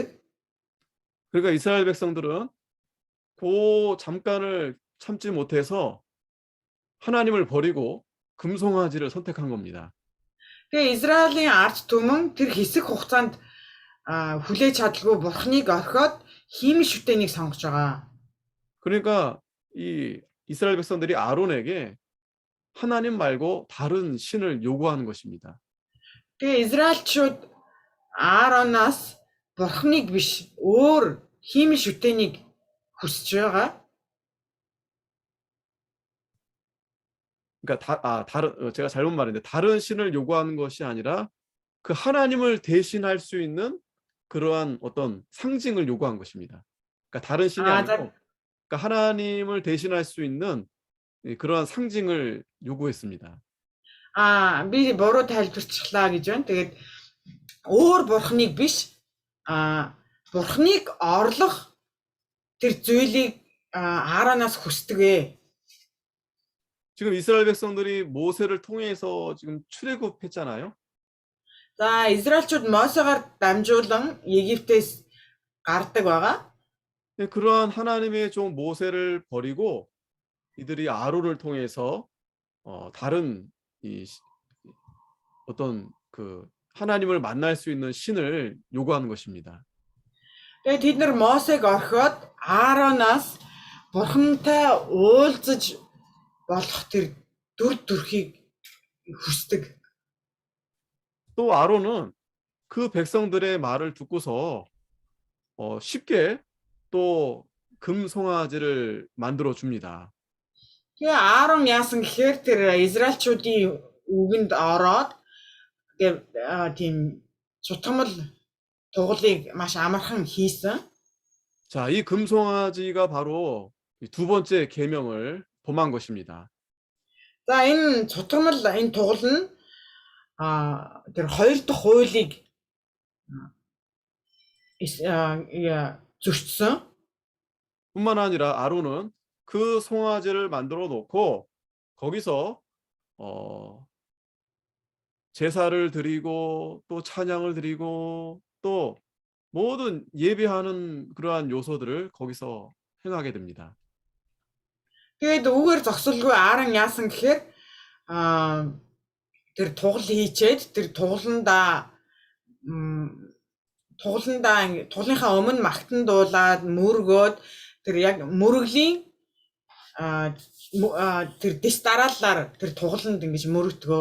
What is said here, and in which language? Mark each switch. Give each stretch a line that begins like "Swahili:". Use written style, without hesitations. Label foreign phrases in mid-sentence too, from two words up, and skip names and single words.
Korean: 그러니까 이스라엘 백성들은 그 잠깐을 참지 못해서 하나님을 버리고 금송아지를 선택한 겁니다.
Mongolian: Тэгээ Израилийн ард түмэн тэр хэсэг хугацаанд хүлээж чадалгүй бурхныг орхиод хиймэл шүтээнийг сонгож байгаа.
Korean: 그러니까 이 이스라엘 백성들이 아론에게 하나님 말고 다른 신을 요구하는 것입니다.
Mongolian: Тэгээ Израильчууд Ааронаас бурхныг биш өөр хиймэл шүтээнийг хүсэж байгаа.
Korean: 그러니까 제가 잘못 말했는데 다른 신을 요구하는 것이 아니라 그 하나님을 대신할 수 있는 그러한 어떤 상징을 요구한 것입니다. 그러니까 다른 신이 아니고 그러니까 하나님을 대신할 수 있는 그러한 상징을 요구했습니다.
Mongolian: Би буруу тайлбарчлаа гэж байна. Тэгээд өөр бурхныг биш бурхныг орлох тэр зүйлийг Ааронаас хүсдэг ээ.
Korean: 지금 이스라엘 백성들이 모세를 통해서 지금 출애굽했잖아요.
Mongolian: За, Израильчууд Мосегаар дамжуулан Египтээс гардаг байгаа.
Korean: 그러한 하나님의 종 모세를 버리고 이들이 아론을 통해서 다른 어떤 그 하나님을 만날 수 있는 신을 요구하는 것입니다.
Mongolian: Тэгээд тэд нар Мосег орхиод Ааронаас бурхантай уулзаж болох тэр дүр төрхийг хүсдэг.
Korean: 또 아론은 그 백성들의 말을 듣고서 쉽게 또 금송아지를 만들어 줍니다.
Mongolian: Тэгээ Аарон яасан гэхээр тэр Израильчуудын үгэнд ороод тийм цутгамал тугалыг маш амархан хийсэн.
Korean: 자, 이 금송아지가 바로 두 번째 계명을 범한 것입니다.
Mongolian: За, энэ цутгамал энэ тугал нь тэр хоёр дахь хуулийг зөрчсөн.
Korean: 뿐만 아니라 아론은 그 송아지를 만들어 놓고 거기서 제사를 드리고 또 찬양을 드리고 또 모든 예배하는 그러한 요소들을 거기서 행하게 됩니다.
Mongolian: Тэгээд үүгээр зогсолгүй Аарон яасан гэхээр тэр тугал хийчээд тэр тугаландаа тугалынхаа өмнө магтан дуулаад мөргөөд тэр яг мөрөглийн тэр дэс дараалалаар тэр тугаланд ингэж мөрөгдгөө.